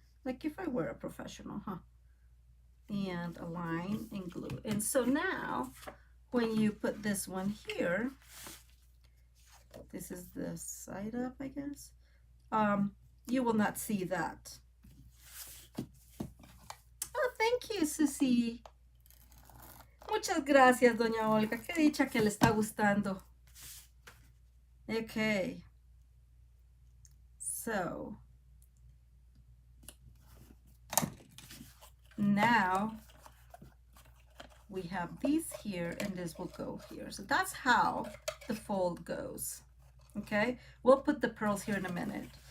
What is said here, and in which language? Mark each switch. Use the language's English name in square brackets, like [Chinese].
[English] Like if I were a professional, huh? And align and glue. And so now when you put this one here, this is the side up, I guess, you will not see that. Oh, thank you, Susie. [Spanish] Muchas gracias, doña Olga. Qué dicha que le está gustando. [English] Okay. So now we have these here and this will go here. So that's how the fold goes. Okay, we'll put the pearls here in a minute.